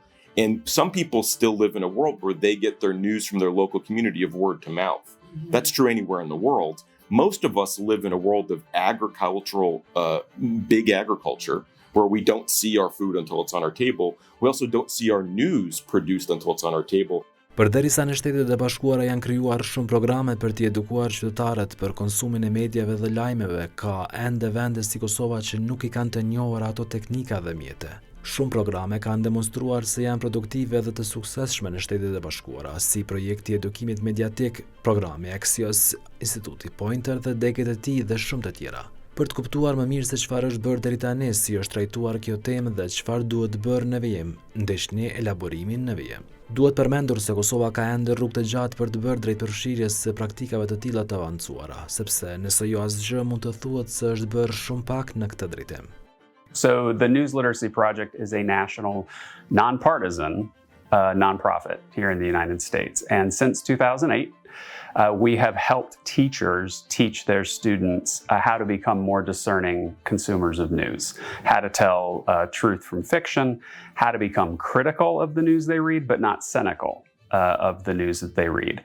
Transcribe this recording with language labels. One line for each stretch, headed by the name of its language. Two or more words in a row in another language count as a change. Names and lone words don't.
English: And some people still live in a world where they get their news from their local community of word to mouth. That's true anywhere in the world. Most of us live in a world of agricultural, big agriculture, where we don't see our food until it's on our table. We also don't see our news produced until it's on our table.
Albanian: Përderisa në Shtetet e Bashkuara janë krijuar shumë programe për t'i edukuar qytetarët për konsumin e mediave dhe lajmeve, ka ende vende si Kosova që nuk i kanë të njohur ato teknika dhe mjete. Shumë programe kanë demonstruar se janë produktive dhe të suksesshme në Shtetet e Bashkuara, si projekti i edukimit mediatik, programi Axios, Instituti Pointer dhe degët e tij dhe shumë të tjera. Për të kuptuar më mirë se çfarë është bërë deri tani, si është trajtuar kjo temë dhe çfarë duhet bërë në vijim, ndeshni elaborimin në vijim. Duhet përmendur se Kosova ka ende rrugë të gjatë për të bërë drejtpërfshirjes së praktikave të tilla të avancuara, sepse nëse jo asgjë mund të thuhet se është bërë shumë pak në këtë drejtim.
English: So the News Literacy Project is a national, nonpartisan nonprofit here in the United States. And since 2008, we have helped teachers teach their students how to become more discerning consumers of news, how to tell truth from fiction, how to become critical of the news they read, but not cynical of the news that they read.